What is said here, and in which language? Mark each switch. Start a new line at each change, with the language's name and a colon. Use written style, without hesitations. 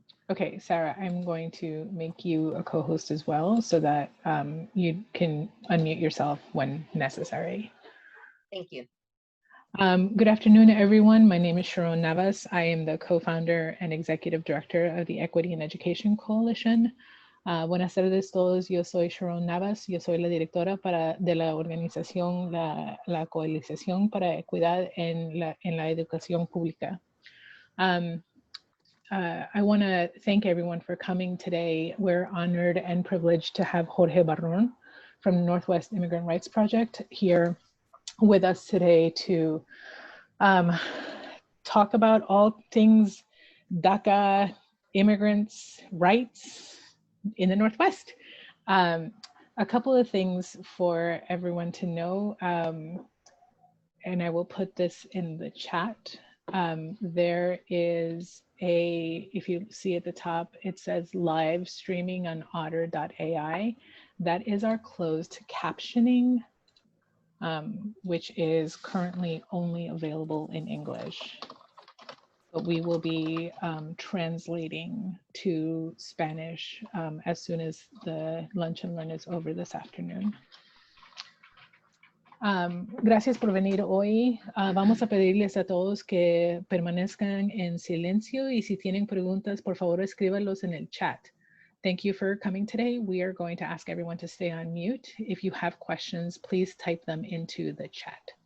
English: Okay, Sarah, I'm going to make you a co-host as well so that you can unmute yourself when necessary. Thank you. Good afternoon, everyone. My name is Sharon Navas. I am the co-founder and executive director of the Equity in Education Coalition.
Spanish: Buenas tardes todos, yo soy Sharon Navas, yo soy la directora de la organización, la Coalición para Equidad en la Educación Pública.
English: I want to thank everyone for coming today. We're honored and privileged to have Jorge Barron from the Northwest Immigrant Rights Project here with us today to talk about all things DACA, immigrants' rights in the Northwest. A couple of things for everyone to know, and I will put this in the chat. There is if you see at the top, it says live streaming on otter.ai. That is our closed captioning, which is currently only available in English. But we will be translating to Spanish as soon as the lunch and learn is over this afternoon.
Spanish: Gracias por venir hoy. Vamos a pedirles a todos que permanezcan en silencio y si tienen preguntas, por favor, escríbalos en el chat.
English: Thank you for coming today. We are going to ask everyone to stay on mute. If you have questions, please type them into the chat.